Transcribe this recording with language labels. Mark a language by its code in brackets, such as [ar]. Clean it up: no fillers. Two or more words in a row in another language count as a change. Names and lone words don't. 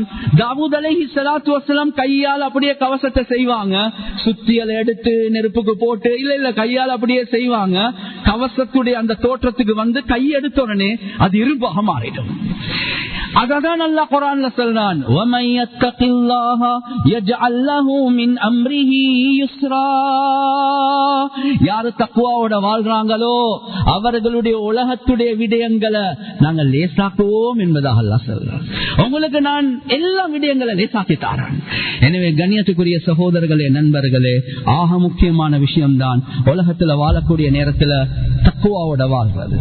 [ta] தாவூத் [ar] عليه الصلاة والسلام [ta] கையால் அப்படியே கவசத்தை செய்வாங்க. சுத்தியல் எடுத்து நெருப்புக்கு போட்டு இல்ல கையால் அப்படியே செய்வாங்க. கவசத்துடைய அந்த தோற்றத்துக்கு வந்து கை எடுத்த உடனே அது இரும்பாக மாறிடும். அததான் அல்லாஹ் குர்ஆன்ல சொல்றான், [ar] وَمَن يَتَّقِ اللَّهَ يَجْعَل لَّهُ مِنْ أَمْرِهِ يُسْرًا. [ta] யார் தக்வாவோட வாழ்றாங்களோ அவர்களுடைய உலகத்துடைய விடயங்களை நாங்கள் லேசாக்குவோம் என்பதாக அல்லாஹ் சொல்றான். உங்களுக்கு நான் எல்லா விடயங்களை லேசாக்கி தரேன். எனவே கண்ணியத்துக்குரிய சகோதரர்களே, நண்பர்களே, ஆக முக்கியமான விஷயம்தான் உலகத்துல வாழக்கூடிய நேரத்துல தக்வாவோட வாழ்றது.